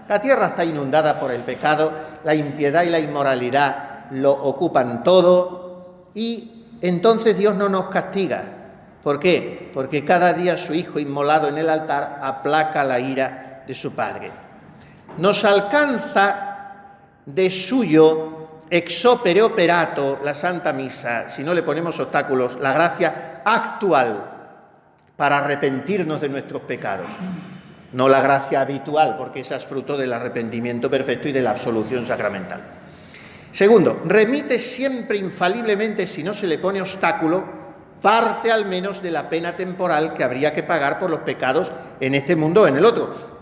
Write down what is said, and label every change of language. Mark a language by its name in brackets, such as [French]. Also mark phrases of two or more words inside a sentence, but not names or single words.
[Spanish] La tierra está inundada por el pecado, la impiedad y la inmoralidad lo ocupan todo y entonces Dios no nos castiga. ¿Por qué? Porque cada día su Hijo inmolado en el altar aplaca la ira de su Padre. Nos alcanza de suyo [Latin] ex opere operato [Spanish] la Santa Misa, si no le ponemos obstáculos, la gracia actual para arrepentirnos de nuestros pecados. No la gracia habitual, porque esa es fruto del arrepentimiento perfecto y de la absolución sacramental. Segundo, remite siempre infaliblemente, si no se le pone obstáculo, parte al menos de la pena temporal que habría que pagar por los pecados en este mundo o en el otro.